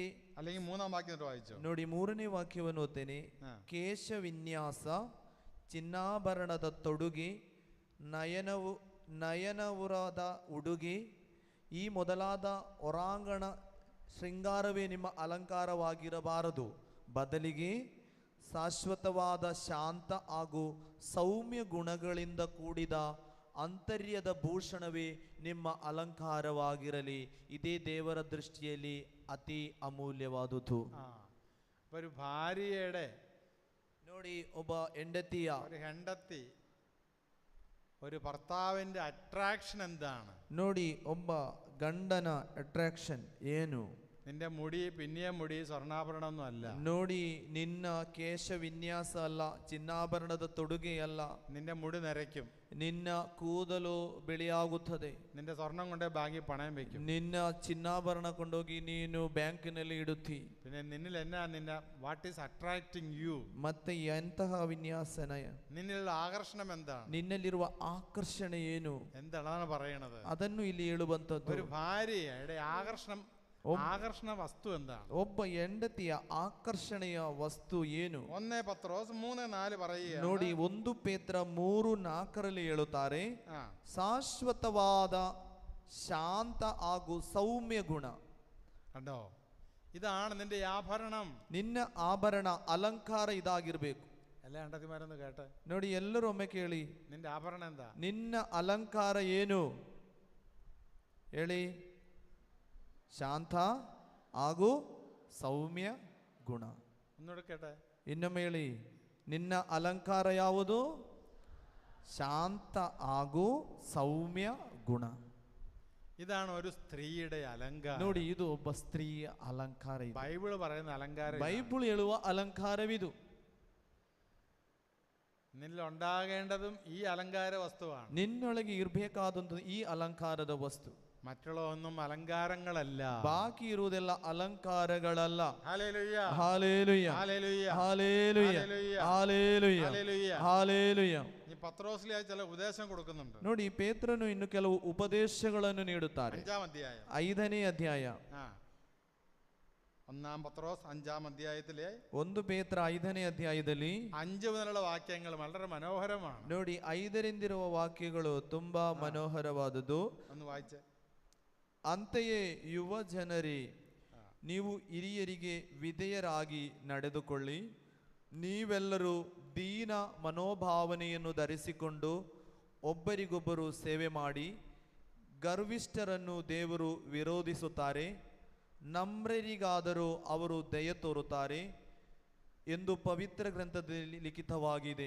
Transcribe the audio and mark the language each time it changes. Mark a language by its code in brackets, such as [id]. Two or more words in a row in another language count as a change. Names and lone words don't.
[ml] അല്ലെങ്കിൽ 3 വാക്യം വായിച്ചോ. [kn] ನೋಡಿ, 3ನೇ ವಾಕ್ಯವನ್ನು ಓದ್ತೇನೆ. ಕೇಶ ವಿನ್ಯಾಸ, ಚಿನ್ನಾಭರಣದ ತೊಡುಗೆ, ನಯನವುರದ ಉಡುಗೆ, ಈ ಮೊದಲಾದ ಹೊರಾಂಗಣ ಶೃಂಗಾರವೇ ನಿಮ್ಮ ಅಲಂಕಾರವಾಗಿರಬಾರದು. ಬದಲಿಗೆ ಶಾಶ್ವತವಾದ ಶಾಂತ ಹಾಗೂ ಸೌಮ್ಯ ಗುಣಗಳಿಂದ ಕೂಡಿದ ಅಂತರ್ಯದ ಭೂಷಣವೇ ನಿಮ್ಮ ಅಲಂಕಾರವಾಗಿರಲಿ. ಇದೇ ದೇವರ ದೃಷ್ಟಿಯಲ್ಲಿ ಅತಿ ಅಮೂಲ್ಯವಾದುದು. [ml] ഒരു ഭാര്യയുടെ, [kn] ನೋಡಿ, ಒಬ್ಬ ಹೆಂಡತಿಯ, [ml] ഒരു ഭർത്താവിന്റെ അട്രാക്ഷൻ എന്താണ്? [kn] ನೋಡಿ, ಒಬ್ಬ ಗಂಡನ ಅಟ್ರಾಕ್ಷನ್ ಏನು? [ml] നിന്റെ മുടി, പിന്നിയ മുടി സ്വർണ്ണാഭരണമൊന്നും അല്ല. [kn] ನೋಡಿ, ನಿನ್ನ ಕೇಶ ವಿನ್ಯಾಸ ಅಲ್ಲ, ಚಿನ್ನಾಭರಣದ ತೊಡುಗೆ ಅಲ್ಲ. [ml] നിന്റെ മുടി നരയ്ക്കും, [kn] ನಿನ್ನ ಕೂದಲು ಬಿಳಿಯಾಗುತ್ತದೆ. [ml] നിന്റെ സ്വർണം കൊണ്ടേ ബാങ്കിൽ പണയം വെക്കും. [kn] ನಿನ್ನ ಚಿನ್ನಾಭರಣ ಕೊಂಡೋಗಿ ನೀನು ಬ್ಯಾಂಕಿನಲ್ಲಿ ಇಡುತ್ತಿ. [ml] പിന്നെ നിന്നിൽ എന്നാ, നിന്റെ [en] what is attracting you? ಮತ್ತೆ ಎಂತಹ വിന്യാസന? [ml] നിന്നിലുള്ള ആകർഷണം എന്താണ്? [kn] ನಿನ್ನಲ್ಲಿರುವ ಆಕರ್ಷಣೆ ಏನು? [ml] എന്താണ് പറയണത്? [kn] ಅದನ್ನು ಇಲ್ಲಿ ಹೇಳುವಂತದ್ದು. [ml] ഒരു ഭാര്യയുടെ ആകർഷണ വസ്തു എന്താണ്? [kn] ಒಬ್ಬ ಹೆಂಡತಿಯ ಆಕರ್ಷಣೆಯ ವಸ್ತು ಏನು? [ml] 1 പത്രോസ് 3:4 പറയുക. [kn] ನೋಡಿ, 1 ಪೇತ್ರ 3:4 ಹೇಳುತ್ತಾರೆ, ಶಾಶ್ವತವಾದ ಶಾಂತ ಹಾಗೂ ಸೌಮ್ಯ ಗುಣ. [ml] കണ്ടോ, ഇതാണ് നിന്റെ ആഭരണം. [kn] ನಿನ್ನ ಆಭರಣ, ಅಲಂಕಾರ ಇದಾಗಿರ್ಬೇಕು. [ml] എല്ലാ അണ്ടത്തിമാരൊന്ന് കേട്ടെ. [kn] ನೋಡಿ, ಎಲ್ಲರೂ ಒಮ್ಮೆ ಕೇಳಿ, [ml] നിന്റെ ആഭരണം എന്താ? [kn] ನಿನ್ನ ಅಲಂಕಾರ ಏನು ಹೇಳಿ? ಶಾಂತ ಹಾಗೂ ಸೌಮ್ಯ ಗುಣ. [ml] ഒന്നുകൂടെ കേട്ടെ. [kn] ಇನ್ನೊಮ್ಮೆ ಹೇಳಿ, ನಿನ್ನ ಅಲಂಕಾರ ಯಾವುದು? ಶಾಂತ ಹಾಗೂ ಸೌಮ್ಯ ಗುಣ. [ml] ഇതാണ് ഒരു സ്ത്രീയുടെ അലങ്കാരം. [kn] ನೋಡಿ, ಇದು ಒಬ್ಬ ಸ್ತ್ರೀಯ ಅಲಂಕಾರ. ಇದು [ml] ബൈബിള് പറയുന്ന അലങ്കാരം. [kn] ಬೈಬಲ್ ಹೇಳುವ ಅಲಂಕಾರವಿದು. [ml] നിന്നിൽ ഉണ്ടാകേണ്ടതും ഈ അലങ്കാര വസ്തുവാണ്. [kn] ನಿನ್ನೊಳಗೆ ಇರಬೇಕಾದಂತ ಈ ಅಲಂಕಾರದ ವಸ್ತು. [ml] മറ്റുള്ള ഒന്നും അലങ്കാരങ്ങളല്ല. [kn] ಬಾಕಿ ಇರುವುದೆಲ್ಲ ಅಲಂಕಾರಗಳಲ್ಲ. [ml] ഹല്ലേലൂയ [kn] ಹಾಲೆಲೂಯ, [ml] ഹല്ലേലൂയ [kn] ಹಾಲೆಲೂಯ, ಹಾಲೆಲೂಯ, [ml] ഹല്ലേലൂയ. [kn] ಹಾಲೆಲೂಯ. [ml] ഈ പത്രോസിലെ ചില ഉപദേശം കൊടുക്കുന്നുണ്ട്. [kn] ನೋಡಿ, ಪೇತ್ರನು ಇನ್ನು ಕೆಲವು ಉಪದೇಶಗಳನ್ನು ನೀಡುತ್ತಾರೆ. [ml] 5-ാം അധ്യായം, [kn] 5ನೇ ಅಧ್ಯಾಯ. [ml] 1 പത്രോസ് 5-ാം അധ്യായത്തിലെ [kn] 1 ಪೇತ್ರ 5ನೇ ಅಧ್ಯಾಯದಲ್ಲಿ [ml] 5 മുതലുള്ള വാക്യങ്ങൾ വളരെ മനോഹരമാണ്. [kn] ನೋಡಿ, 5ರಿಂದಿರುವ ವಾಕ್ಯಗಳು ತುಂಬಾ ಮನೋಹರವಾದದ್ದು. [ml] ഒന്ന് വായിച്ചേ. [kn] ಅಂತೆಯೇ ಯುವ ಜನರೇ, ನೀವು ಹಿರಿಯರಿಗೆ ವಿಧೇಯರಾಗಿ ನಡೆದುಕೊಳ್ಳಿ. ನೀವೆಲ್ಲರೂ ದೀನ ಮನೋಭಾವನೆಯನ್ನು ಧರಿಸಿಕೊಂಡು ಒಬ್ಬರಿಗೊಬ್ಬರು ಸೇವೆ ಮಾಡಿ. ಗರ್ವಿಷ್ಠರನ್ನು ದೇವರು ವಿರೋಧಿಸುತ್ತಾರೆ, ನಮ್ರರಿಗಾದರೂ ಅವರು ದಯೆ ತೋರುತ್ತಾರೆ ಎಂದು ಪವಿತ್ರ ಗ್ರಂಥದಲ್ಲಿ ಲಿಖಿತವಾಗಿದೆ.